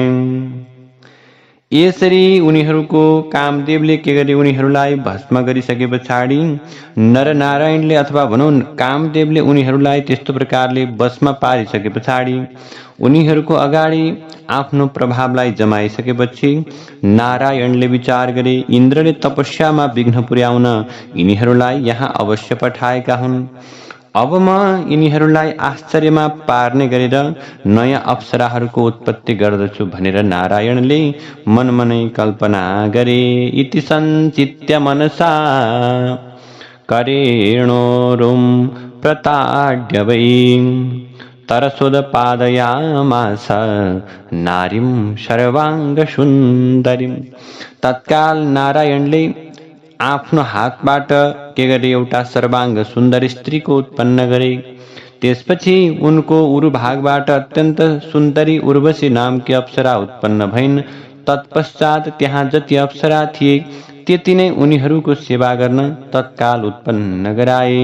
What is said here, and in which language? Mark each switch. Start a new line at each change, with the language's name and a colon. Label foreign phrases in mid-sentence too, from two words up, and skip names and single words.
Nepali: यसरी उनीहरूको कामदेवले के गरे, उनीहरूलाई भस्म गरिसके पछाडि नरनारायणले अथवा भनौँ कामदेवले उनीहरूलाई त्यस्तो प्रकारले वशमा पारिसके पछाडि उनीहरूको अगाडि आफ्नो प्रभावलाई जमाइसकेपछि नारायणले विचार गरे, इन्द्रले तपस्यामा विघ्न पुर्याउन यिनीहरूलाई यहाँ अवश्य पठाएका हुन्। अब म यिनीहरूलाई आश्चर्यमा पार्ने गरेर नयाँ अप्सराहरूको उत्पत्ति गर्दछु भनेर नारायणले मनमनै कल्पना गरे।
Sanskrit: इति सञ्चित्य मनसा करेणोरुं प्रताड्य वै तरसोदपादयामास नारीं सर्वाङ्गसुन्दरीं।
Nepali: तत्काल नारायणले आफ्नो हातबाट के गरे, एउटा सर्वाङ्ग सुन्दर स्त्रीको उत्पन्न गरे। त्यसपछि उनको उरुभागबाट अत्यन्त सुन्दरी उर्वशी नामकी अप्सरा उत्पन्न भइन्। तत्पश्चात त्यहाँ जति अप्सरा थिए त्यति नै उनीहरूको सेवा गर्न तत्काल उत्पन्न गराए।